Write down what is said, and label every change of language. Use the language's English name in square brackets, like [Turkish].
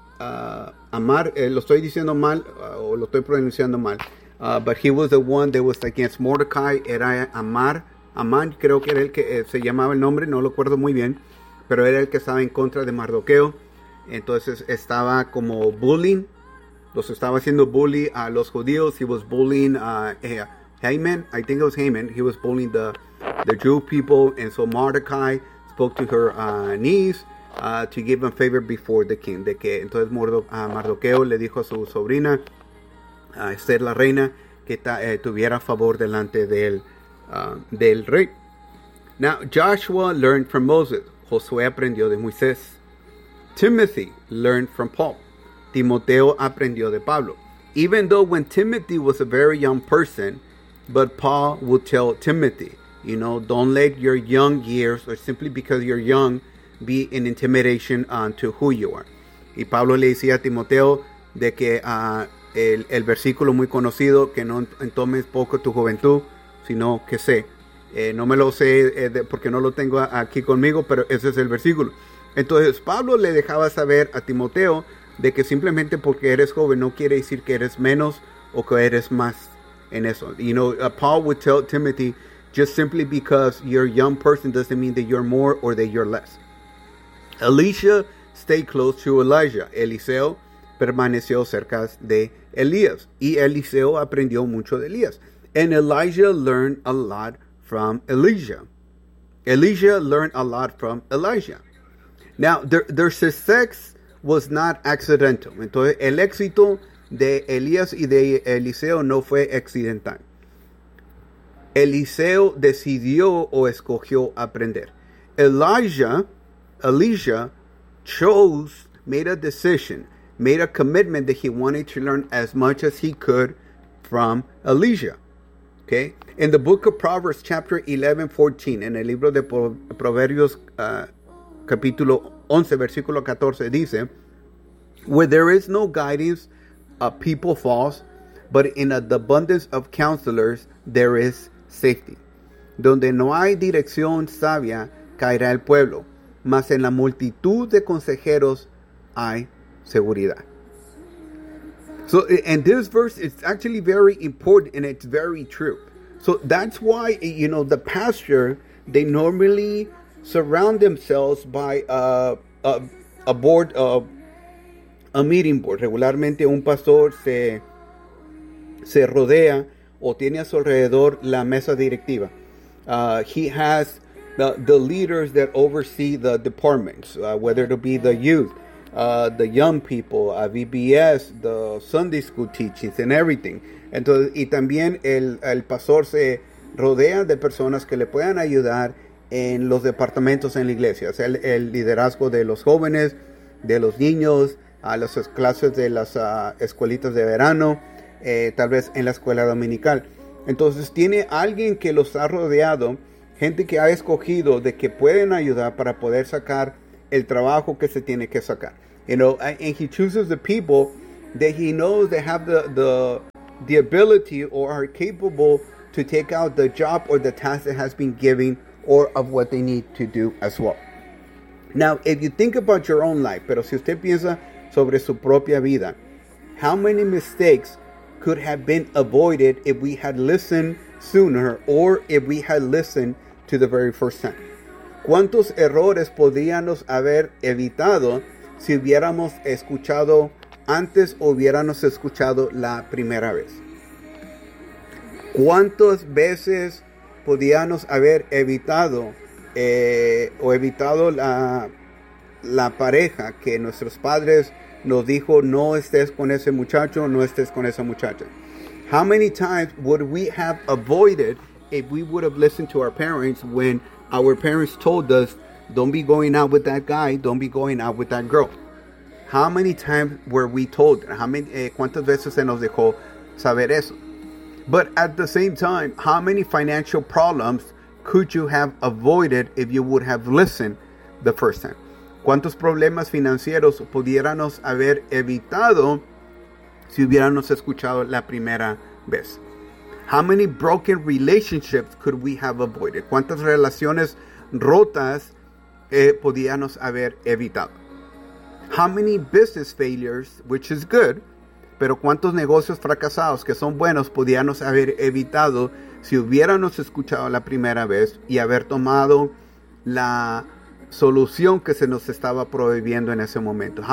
[Spanish] Lo estoy diciendo mal o lo estoy pronunciando mal. [English] But he was the one that was against Mordecai. [Spanish] Era Amar. Amán, creo que era el que se llamaba el nombre, no lo acuerdo muy bien, pero era el que estaba en contra de Mardoqueo. Entonces estaba como bullying, los estaba haciendo bully a los judíos. [English] He was bullying Haman, I think it was Haman. He was bullying the Jew people. And so Mordecai spoke to her niece to give him favor before the king. [Spanish] De que entonces Mardoqueo le dijo a su sobrina, a Esther la reina, que tuviera favor delante de él. Del rey. [English] Now, Joshua learned from Moses. [Spanish] Josué aprendió de Moisés. [English] Timothy learned from Paul. [Spanish] Timoteo aprendió de Pablo. [English] Even though when Timothy was a very young person, but Paul would tell Timothy, you know, don't let your young years, or simply because you're young, be an intimidation to who you are. [Spanish] Y Pablo le decía a Timoteo de que el versículo muy conocido, que no tomes poco tu juventud, sino que sé, no me lo sé porque no lo tengo aquí conmigo, pero ese es el versículo. Entonces Pablo le dejaba saber a Timoteo de que simplemente porque eres joven no quiere decir que eres menos o que eres más en eso. [English] You know, Paul would tell Timothy, just simply because you're a young person doesn't mean that you're more or that you're less. Elisha stayed close to Elijah. [Spanish] Eliseo permaneció cerca de Elías y Eliseo aprendió mucho de Elías. [English] And Elijah learned a lot from Elijah. Elijah learned a lot from Elijah. Now, their success was not accidental. [Spanish] Entonces, el éxito de Elías y de Eliseo no fue accidental. Eliseo decidió o escogió aprender. [English] Elijah chose, made a decision, made a commitment that he wanted to learn as much as he could from Elijah. Okay. In the book of Proverbs, chapter 11, 14, [Spanish] en el libro de Proverbios, capítulo 11, versículo 14, [English] dice, where there is no guidance, a people falls, but in an abundance of counselors, there is safety. [Spanish] Donde no hay dirección sabia, caerá el pueblo, mas en la multitud de consejeros hay seguridad. [English] So, and this verse is actually very important and it's very true. So that's why, you know, the pastor, they normally surround themselves by a board of a meeting board. [Spanish] Regularmente un pastor se rodea o tiene a su alrededor la mesa directiva. [English] He has the leaders that oversee the departments, whether it be the youth, the young people, VBS, the Sunday school teachings and everything. [Spanish] Entonces, y también el pastor se rodea de personas que le puedan ayudar en los departamentos en la iglesia. O sea, el liderazgo de los jóvenes, de los niños, a las clases de las escuelitas de verano, tal vez en la escuela dominical. Entonces, tiene alguien que los ha rodeado, gente que ha escogido de que pueden ayudar para poder sacar el trabajo que se tiene que sacar. [English] You know, and he chooses the people that he knows they have the ability or are capable to take out the job or the task that has been given or of what they need to do as well. Now, if you think about your own life, [Spanish] pero si usted piensa sobre su propia vida, [English] how many mistakes could have been avoided if we had listened sooner or if we had listened to the very first time? [Spanish] ¿Cuántos errores podríamos haber evitado si hubiéramos escuchado antes o hubiéramos escuchado la primera vez? ¿Cuántas veces podríamos haber evitado la pareja que nuestros padres nos dijo, no estés con ese muchacho, no estés con esa muchacha? [English] How many times would we have avoided if we would have listened to our parents when our parents told us, don't be going out with that guy, don't be going out with that girl? How many times were we told? [Spanish] ¿Cuántas veces se nos dejó saber eso? [English] But at the same time, how many financial problems could you have avoided if you would have listened the first time? [Spanish] ¿Cuántos problemas financieros pudiéramos haber evitado si hubiéramos escuchado la primera vez? [English] How many broken relationships could we have avoided? [Spanish] ¿Cuántas relaciones rotas pudiéramos haber evitado? [English] How many business failures, which is good, [Spanish] pero ¿cuántos negocios fracasados que son buenos pudiéramos haber evitado si hubiéramos escuchado la primera vez y haber tomado la solución que se nos estaba prohibiendo en ese momento?